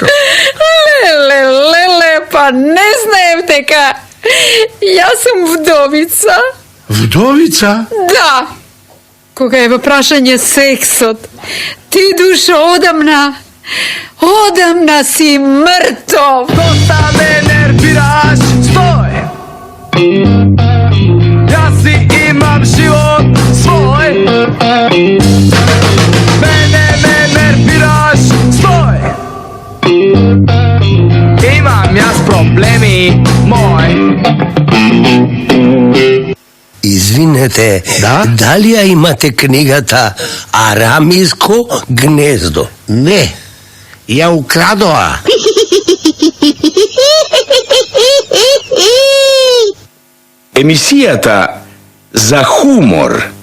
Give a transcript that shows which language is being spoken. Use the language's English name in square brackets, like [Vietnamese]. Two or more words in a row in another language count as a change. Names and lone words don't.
[Macedonian] Леле, па не знаем дека јас сум вдовица. Вдовица? Да. Кога е во прашање сексот, ти душо одамна си мртов. [Serbian] Dosta me nerviraš, stoj! Ja si imam život svoj. Mene ne nerviraš, stoj! Imam ja s problemi moj. [Macedonian] Извинете, Да? дали ја имате книгата Арамиско гнездо? Не, ја украдоа. Емисијата за хумор.